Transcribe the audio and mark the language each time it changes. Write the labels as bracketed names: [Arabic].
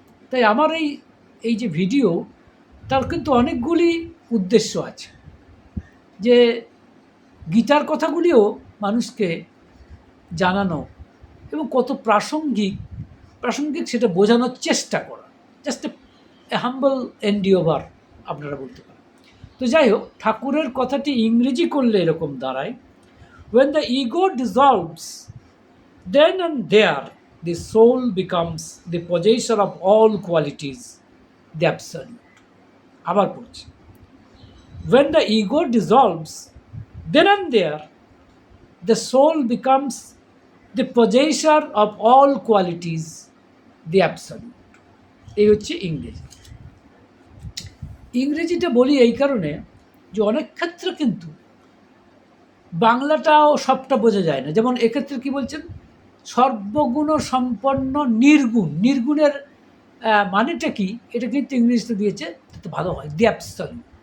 [Bangla] তাই আমার এই যে ভিডিও, তার কিন্তু অনেকগুলি উদ্দেশ্য আছে। যে গীতার কথাগুলিও মানুষকে জানানো এবং কত প্রাসঙ্গিক সেটা বোঝানোর চেষ্টা করা, [English] just a humble endeavour [Bangla] আপনারা বলতে পারেন। তো যাই হোক, ঠাকুরের কথাটি ইংরেজি করলে এরকম দাঁড়ায়, [English] when the ego dissolves, then and there the soul becomes the possessor of all qualities, the absolute. [Bangla] আবার পড়ছি, [English] when the ego dissolves, then and there the soul becomes the possessor of all qualities, the absolute. [Bangla] এই হচ্ছে ইংরেজি। ইংরেজিটা বলি এই কারণে যে অনেক ক্ষেত্রে কিন্তু বাংলাটাও সবটা বোঝা যায় না। যেমন এক্ষেত্রে কি বলছেন, সর্বগুণ সম্পন্ন নির্গুণ। নির্গুণের মানেটা কি, এটা কিন্তু ইংরেজিতে দিয়েছে, তো ভালো হয়, [English] The absolute.